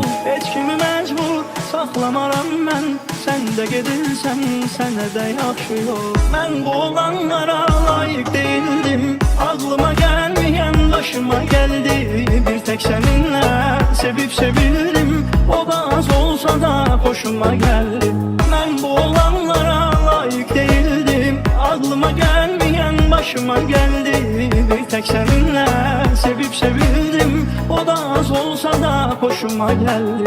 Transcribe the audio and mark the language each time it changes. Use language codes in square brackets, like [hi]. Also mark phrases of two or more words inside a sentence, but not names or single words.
[az] Heç kimi məcbur saxlamaram mən, sən də gedirsən, sənə də yaxşı yol. Mən bu olanlara layıq [tr] değildim, aklıma [az] gəlməyən başıma gəldi. [tr] Bir tek seninle sevip sevildim, o da az olsa da hoşuma geldi. Ben bu olanlara layık değildim, aklıma gelmeyen başıma geldi. Bir tek seninle sevip sevildim, o da az olsa da hoşuma geldi.